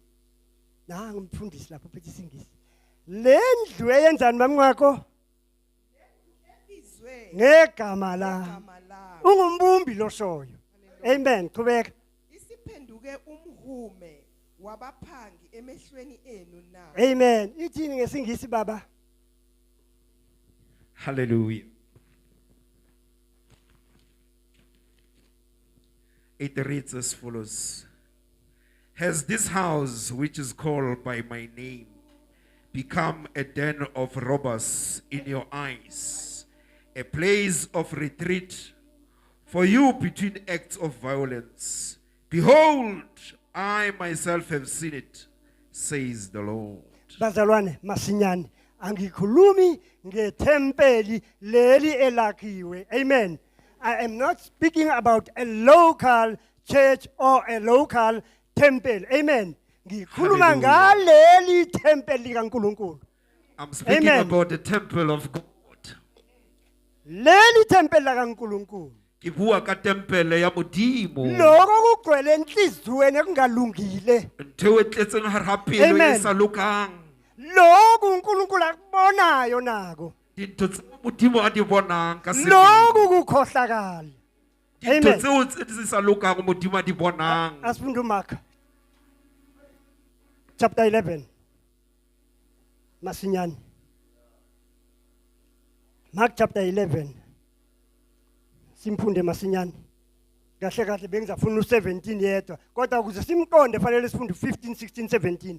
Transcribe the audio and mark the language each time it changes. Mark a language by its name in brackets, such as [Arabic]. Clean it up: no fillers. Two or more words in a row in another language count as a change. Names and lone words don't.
[Zulu] Na ngimfundisi lapho uphethe isingisi. Lendlu eyenzani mami wakho? izwe Ngegama la. igama lakho. Ungumbumbi loshoyo. Amen. Qhubeka. Isiphenduke umhume wabaphangi emehlweni enu na. Amen. Ithini ngesingisi baba? [English] Hallelujah. It reads as follows. Has this house, which is called by my name, become a den of robbers in your eyes, a place of retreat for you between acts of violence? Behold, I myself have seen it, says the Lord. [Zulu] Bazalwane masinyane angikhulumi ngethempeli leli elakhiwe. Amen. [English] I am not speaking about a local church or a local temple. Amen. [Zulu] Ngikhuluma ngaleli temple likaNkulunkulu. [English] I'm speaking Amen. about the temple of God. [Zulu] Leli temple likaNkulunkulu. [Southern Sotho] Ke bua ka tempele ya Modimo. [Zulu] Lokho kugcwele enhliziyweni ekungalungile. [Southern Sotho] Ntho e tletseng hare ha pelo e Amen. sa lokang. [Zulu] Lokho uNkulunkulu akubonayo nako. [Southern Sotho] Dintho tse Modimo a di bonang ka sebele. [Zulu] Lokho kukhohlakala. [Southern Sotho] Dintho Amen. tseo tse di sa lokang Modimo a di bonang. [Zulu] Asifunda uMark chapter 11. Masinyane. Mark chapter 11. Simfunde masinyane. Kahle kahle bengizafuna u17 yedwa. Kodwa ukuze simqonde fanele sifunde 15, 16, 17.